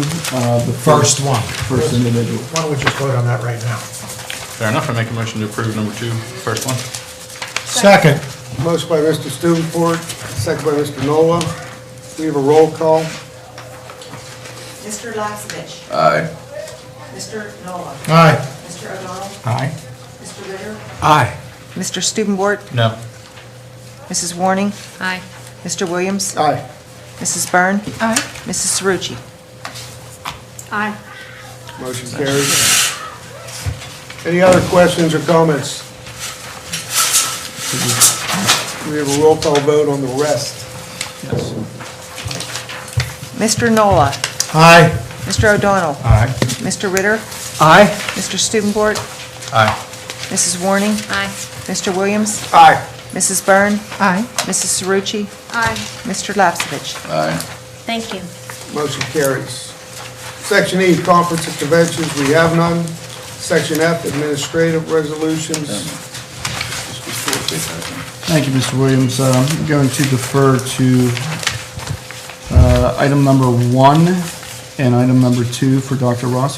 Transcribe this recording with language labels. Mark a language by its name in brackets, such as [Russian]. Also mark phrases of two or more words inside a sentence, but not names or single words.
[English] The first one. First individual. Why don't we just vote on that right now? Fair enough. I make a motion to approve number 2, first one. Second. Motion by Mr. Stubenfort, second by Mr. Nola. We have a roll call. Mr. Lapsevich. Aye. Mr. Nola. Aye. Mr. O'Donnell. Aye. Mr. Ritter. Aye. Mr. Stubenbort. No. Mrs. Warning. Aye. Mr. Williams. Aye. Mrs. Byrne. Aye. Mrs. Cerrucci. Aye. Motion carries. Any other questions or comments? We have a roll call vote on the rest. Mr. Nola. Aye. Mr. O'Donnell. Aye. Mr. Ritter. Aye. Mr. Stubenbort. Aye. Mrs. Warning. Aye. Mr. Williams. Aye. Mrs. Byrne. Aye. Mrs. Cerrucci. Aye. Mr. Lapsevich. Aye. Thank you. Motion carries. Section E, conference and conventions, we have none. Section F, administrative resolutions. Thank you, Mr. Williams. I'm going to defer to item number 1 and item number 2 for Dr.